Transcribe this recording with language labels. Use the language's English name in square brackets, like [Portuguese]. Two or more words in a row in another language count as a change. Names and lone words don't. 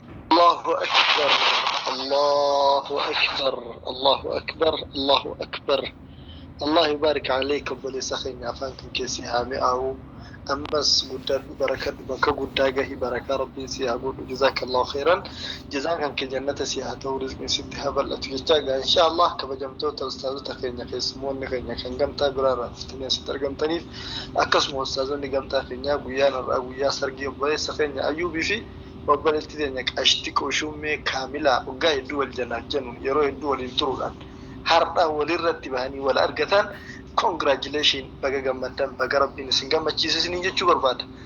[Arabic] الله أكبر. الله أكبر. الله أكبر. الله أكبر. الله يبارك عليك, [Oromo] obboleessa keenya, afaan kan keessi haa mi'aawu. Ammas guddaa barakadhu, bakka guddaa gahi, barakaa Rabbiin si haa godhu. [Arabic] جزاك الله خيرا. [Oromo] Jazaan kan kee jannata si haa ta'u, rizqiin sitti haa bal'atu jechaa egaa, [Arabic] إن شاء الله, [Oromo] kabajamtoota ustaazota keenya, keessumoonni keenya kan gamtaa biraa irraa dhuftanii asitti argamtaniif, akkasuma ustaazonni gamtaa keenyaa, guyyaan har'aa guyyaa sargii obboleessa keenya Ayyuubii fi obboleettii teenya Qashti Qushummee Kaamilaa waggaa hedduu wal janaaf jennu, yeroo hedduu waliin turuudhaan har'a walirratti bahanii wal argatan, congratulation, baga gammaddan, baga Rabbiin isin gammachiise isiniin jechuu barbaada.